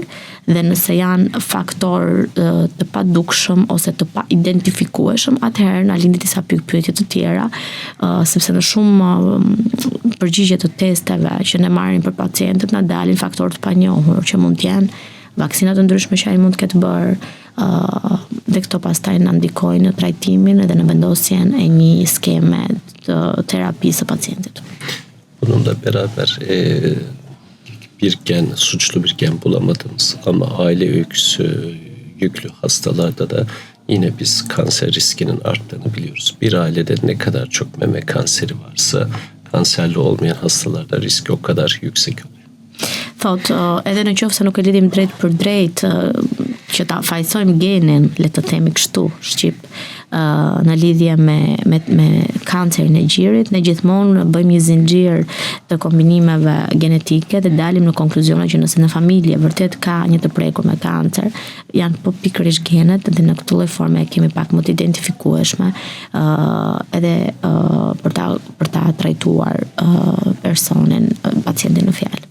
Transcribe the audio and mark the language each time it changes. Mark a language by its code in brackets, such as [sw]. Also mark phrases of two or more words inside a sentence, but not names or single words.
[sq] dhe nëse janë faktorë të padukshëm ose të pa identifikueshëm, atëherë na lindin disa pyetje të tjera, sepse në shumë përgjigje të testeve që ne marrim për pacientët na dalin faktorë të panjohur që mund të jenë vaksina të ndryshme që ai mund të ketë bërë, dhe këto pastaj na ndikojnë në trajtimin edhe në vendosjen e një skeme të terapisë së pacientit. [tr] Bununla beraber bir gen, suçlu bir gen bulamadığımız ama aile öyküsü yüklü hastalarda da yine biz kanser riskinin arttığını biliyoruz. Bir ailede ne kadar çok meme kanseri varsa kanserli olmayan hastalarda riski o kadar yüksek oluyor. [sq] Thot, edhe në qoftë se nuk e lidhim drejt për drejt që ta fajsojmë genin, le të themi kështu, shqip, në lidhje me kancerin e gjirit, ne gjithmonë bëjmë një zinxhir të kombinimeve genetike dhe dalim në konkluzione që nëse në familje vërtet ka një të prekur me kancer, janë po pikërisht genet dhe në këtë lloj forme kemi pak më të identifikueshme edhe për ta trajtuar personin, pacientin në fjalë.